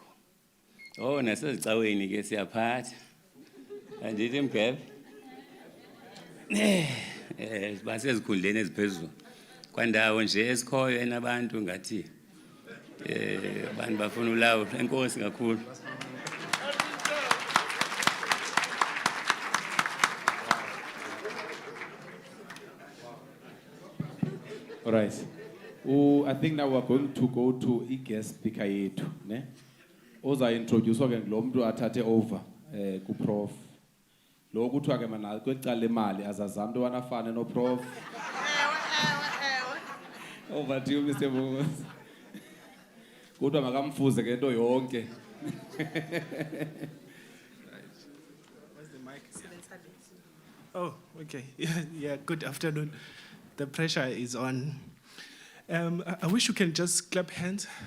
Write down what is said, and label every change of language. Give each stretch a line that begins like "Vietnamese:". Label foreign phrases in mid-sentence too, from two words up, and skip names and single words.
Xhosa: Nasezicaweni ke siyaphatha. Andithi mgebe? Basezikhundleni eziphezulu. Kwandawo nje esikhoyo enabantu ngathi abantu bafuna ulawula. Enkosi kakhulu.
English: All right. I think now we're going to go to guest speaker yethu, ne?
Xhosa: Oza introduce ke lo muntu athathe over ku Prof. Lo kuthiwa ke mana kwecala imali azazama into wanafane no Prof.
English: Over to you Mr. Mungos.
Xhosa: Kuthiwa makamfuze ke into yonke.
English: Where's the mic? Oh, okay. Yeah, good afternoon. The pressure is on. I wish you can just clap hands.